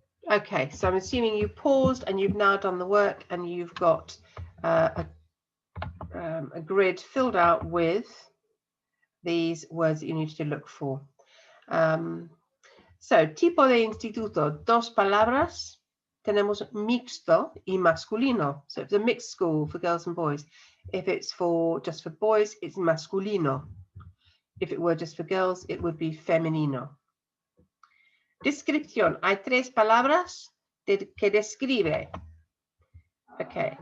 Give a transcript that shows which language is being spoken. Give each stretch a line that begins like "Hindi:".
English: Okay, so I'm assuming you paused and you've now done the work and you've got a grid filled out with these words that you need to look for.
Spanish: So, tipo de instituto, 2 palabras. Tenemos mixto y masculino.
English: So it's a mixed school for girls and boys. If it's just for boys, it's masculino. If it were just for girls, it would be femenino.
Spanish: Descripción. Hay 3 palabras que describe. Okay.